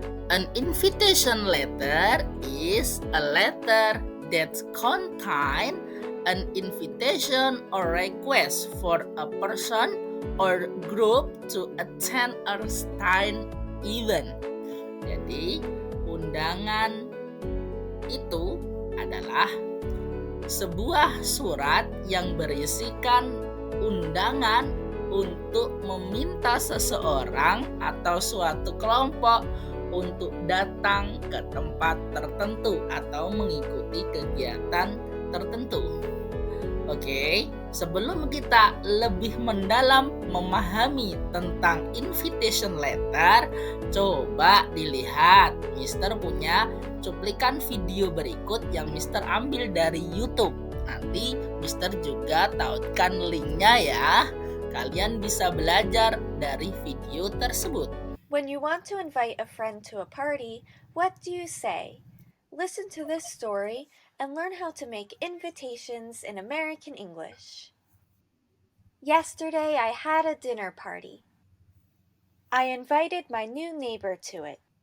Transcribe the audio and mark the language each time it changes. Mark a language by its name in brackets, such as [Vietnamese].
[English] An invitation letter is a letter that contains an invitation or request for a person or group to attend a certain event. [Indonesian] Jadi, undangan itu adalah sebuah surat yang berisikan undangan untuk meminta seseorang atau suatu kelompok untuk datang ke tempat tertentu atau mengikuti kegiatan tertentu. Oke, sebelum kita lebih mendalam memahami tentang invitation letter, coba dilihat Mister punya cuplikan video berikut yang Mister ambil dari YouTube. Nanti Mister juga tautkan linknya ya. Kalian bisa belajar dari video tersebut. [English] When you want to invite a friend to a party, what do you say? Listen to this story and learn how to make invitations in American English. Yesterday I had a dinner party. I invited my new neighbor to it.